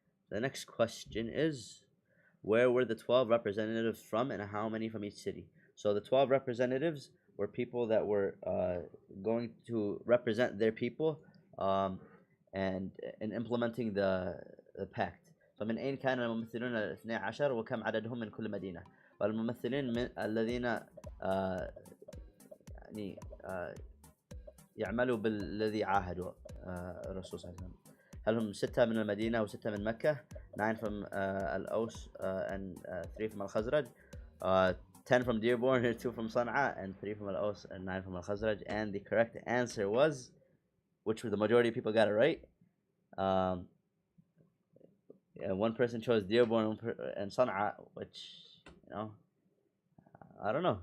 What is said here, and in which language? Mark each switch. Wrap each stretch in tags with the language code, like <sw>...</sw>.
<en>The next question is, where were the 12 representatives from, and how many from each city? So the 12 representatives were people that were going to represent their people and in implementing the pact.</en> <ar>فمن أين كان الممثلون الاثني عشر وكم عددهم من كل مدينة؟ والممثلين من الذين يعني يعملوا بالذي عاهدوا الرسول صلى الله عليه وسلم. هل هم 6 من المدينة و6 من مكة؟ 9 from الأوس and 3 from الخزرج.</ar> <en>10 from Dearborn, 2 from Sana'a, and 3 from Al-Aus, and 9 from Al-Khazraj. And the correct answer was, which the majority of people got it right. One person chose Dearborn and Sana'a, which, I don't know.</en>